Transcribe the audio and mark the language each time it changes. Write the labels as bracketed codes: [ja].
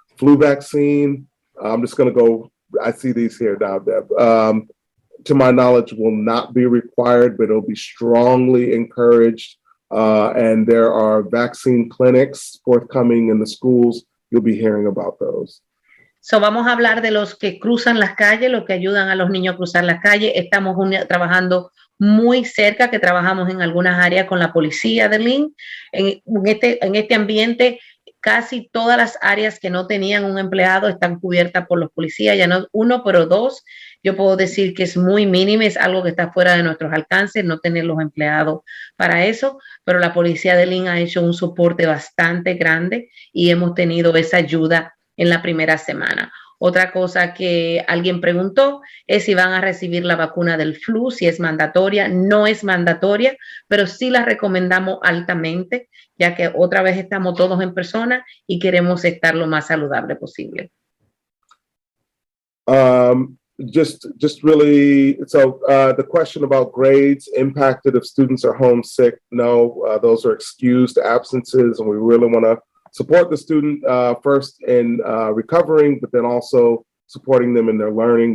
[en] Flu vaccine, I'm just going to go, I see these here now, Deb. To my knowledge, will not be required, but it'll be strongly encouraged. And there are vaccine clinics forthcoming in the schools. You'll be hearing about those. [es] So vamos a hablar de los que cruzan las calles, los que ayudan a los niños a cruzar las calles. Estamos trabajando muy cerca, que trabajamos en algunas áreas con la policía de Lynn. En este ambiente, casi todas las áreas que no tenían un empleado están cubiertas por los policías, ya no uno, pero dos. Yo puedo decir que es muy mínimo, es algo que está fuera de nuestros alcances, no tener los empleados para eso, pero la policía de Lynn ha hecho un soporte bastante grande y hemos tenido esa ayuda en la primera semana. Otra cosa que alguien preguntó es si van a recibir la vacuna del flu, si es mandatoria. No es mandatoria, pero sí la recomendamos altamente, ya que otra vez estamos todos en persona y queremos estar lo más saludable posible. [en] Just really, so the question about grades impacted if students are homesick, no, those are excused absences, and we really want to support the student first in recovering, but then also supporting them in their learning.